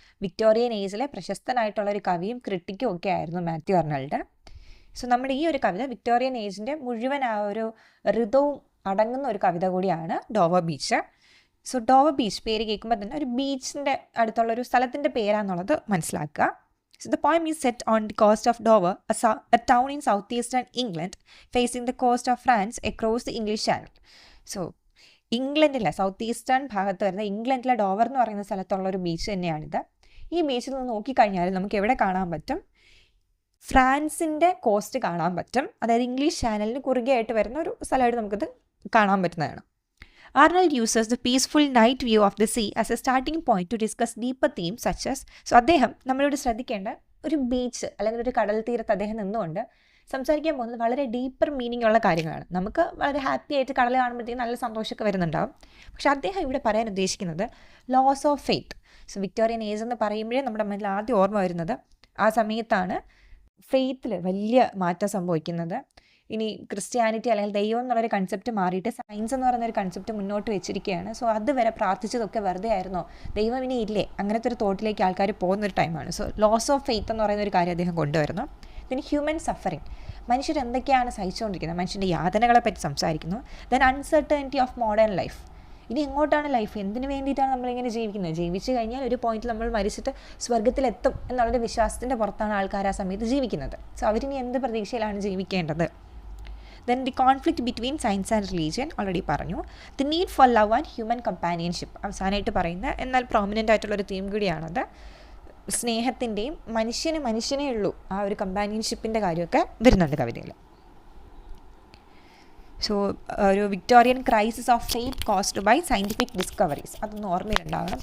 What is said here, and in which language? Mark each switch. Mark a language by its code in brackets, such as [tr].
[ml] Victorian ഏജിലെ പ്രശസ്തനായിട്ടുള്ള ഒരു കവിയും ക്രിട്ടിക്കും ഒക്കെ ആയിരുന്നു മാത്യു അർണൽഡ്. സോ നമ്മുടെ ഈ ഒരു കവിത വിക്ടോറിയൻ ഏജിൻ്റെ മുഴുവൻ ആ ഒരു ഋതുവും അടങ്ങുന്ന ഒരു കവിത കൂടിയാണ് Dover beach. So Dover beach പേര് കേൾക്കുമ്പോൾ തന്നെ ഒരു ബീച്ചിൻ്റെ അടുത്തുള്ള ഒരു സ്ഥലത്തിൻ്റെ പേരാണെന്നുള്ളത് മനസ്സിലാക്കുക. [en] So the poem is set on the coast of Dover, a town in southeastern England, facing the coast of France across the English Channel. [ml] So ഇംഗ്ലണ്ടിലെ സൗത്ത് ഈസ്റ്റേൺ ഭാഗത്ത് വരുന്ന ഇംഗ്ലണ്ടിലെ ഡോവർ എന്ന് പറയുന്ന സ്ഥലത്തുള്ള ഒരു ബീച്ച് തന്നെയാണിത്. ഈ ബീച്ചിൽ നിന്ന് നോക്കിക്കഴിഞ്ഞാൽ നമുക്ക് എവിടെ കാണാൻ പറ്റും? ഫ്രാൻസിൻ്റെ കോസ്റ്റ് കാണാൻ പറ്റും. അതായത് ഇംഗ്ലീഷ് ചാനലിന് കുറുകെ ആയിട്ട് വരുന്ന ഒരു സ്ഥലമായിട്ട് നമുക്കിത് കാണാൻ പറ്റുന്നതാണ്. [en] Arnold uses the peaceful night view of the sea as a starting point to discuss deeper themes such as [ml] അദ്ദേഹം നമ്മളോട് ശ്രദ്ധിക്കേണ്ട ഒരു ബീച്ച് അല്ലെങ്കിൽ ഒരു കടൽ തീരത്ത് അദ്ദേഹം നിന്നുകൊണ്ട് സംസാരിക്കാൻ പോകുന്നത് വളരെ ഡീപ്പർ മീനിങ് ഉള്ള കാര്യങ്ങളാണ്. നമുക്ക് വളരെ ഹാപ്പി ആയിട്ട് കടൽ കാണുമ്പോഴത്തേക്കും നല്ല സന്തോഷമൊക്കെ വരുന്നുണ്ടാവും. പക്ഷെ അദ്ദേഹം ഇവിടെ പറയാൻ ഉദ്ദേശിക്കുന്നത് loss of faith. So Victorian age എന്ന് പറയുമ്പോഴേ നമ്മുടെ മനസ്സിൽ ആദ്യം ഓർമ്മ വരുന്നത് ആ സമയത്താണ് ഫെയ്ത്തിൽ വലിയ മാറ്റം സംഭവിക്കുന്നത്. ഇനി ക്രിസ്ത്യാനിറ്റി അല്ലെങ്കിൽ ദൈവം എന്നുള്ളൊരു കൺസെപ്റ്റ് മാറിയിട്ട് സയൻസ് എന്ന് പറയുന്നൊരു കൺസെപ്റ്റ് മുന്നോട്ട് വെച്ചിരിക്കുകയാണ്. സോ അതുവരെ പ്രാർത്ഥിച്ചതൊക്കെ വെറുതെ ആയിരുന്നോ, ദൈവം ഇനി ഇല്ലേ, അങ്ങനത്തെ ഒരു തോട്ടിലേക്ക് ആൾക്കാർ പോകുന്നൊരു ടൈമാണ്. സോ ലോസ് ഓഫ് ഫെയ്ത്ത് എന്ന് പറയുന്ന ഒരു കാര്യം അദ്ദേഹം കൊണ്ടുവരുന്നു. പിന്നെ ഹ്യൂമൻ സഫറിങ്, മനുഷ്യർ എന്തൊക്കെയാണ് സഹിച്ചുകൊണ്ടിരിക്കുന്നത്, മനുഷ്യൻ്റെ യാതനകളെ പറ്റി സംസാരിക്കുന്നു. [en] then uncertainty of modern life, [ml] ഇനി എങ്ങോട്ടാണ് ലൈഫ്, എന്തിനു വേണ്ടിയിട്ടാണ് നമ്മളിങ്ങനെ ജീവിക്കുന്നത്, ജീവിച്ചു കഴിഞ്ഞാൽ ഒരു പോയിന്റിൽ നമ്മൾ മരിച്ചിട്ട് സ്വർഗത്തിലെത്തും എന്നുള്ളൊരു വിശ്വാസത്തിൻ്റെ പുറത്താണ് ആൾക്കാർ ആ സമയത്ത് ജീവിക്കുന്നത്. സോ അവരിനി എന്ത് പ്രതീക്ഷയിലാണ് ജീവിക്കേണ്ടത്? [en] Then the conflict between science and religion [ml] already പറഞ്ഞു. [en] The need for love and human companionship [ml] അവസാനമായിട്ട് പറയുന്ന എന്നാൽ പ്രോമിനൻ്റ് ആയിട്ടുള്ളൊരു തീം കൂടിയാണത്. സ്നേഹത്തിൻ്റെയും മനുഷ്യനേ ഉള്ളൂ ആ ഒരു കമ്പാനിയൻഷിപ്പിൻ്റെ കാര്യമൊക്കെ വരുന്നുണ്ട് കവിതയിൽ. [en] so ഒരു Victorian crisis of faith caused by scientific discoveries, [ml] അതൊന്നും ഓർമ്മയിലുണ്ടാവണം.